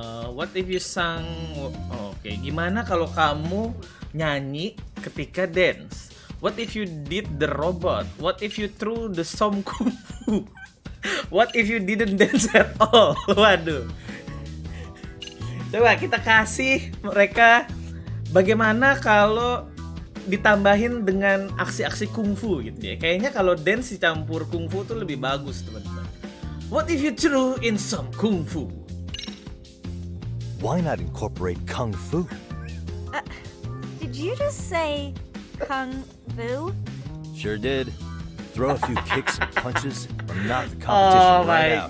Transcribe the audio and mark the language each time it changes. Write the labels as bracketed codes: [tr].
[en] What if you sang? [id] Oke, gimana kalau kamu nyanyi ketika dance? [en] What if you did the robot? What if you threw the some kung fu? What if you didn't dance at all? [id] Waduh. Coba kita kasih mereka bagaimana kalau ditambahin dengan aksi-aksi kungfu gitu ya. Kayaknya kalau dance dicampur kungfu tuh lebih bagus, teman-teman. [en] What if you threw in some kungfu? Why not incorporate kung fu? Did you just say kung fu? Sure did. Throw a few kicks and punches and knock the competition right out.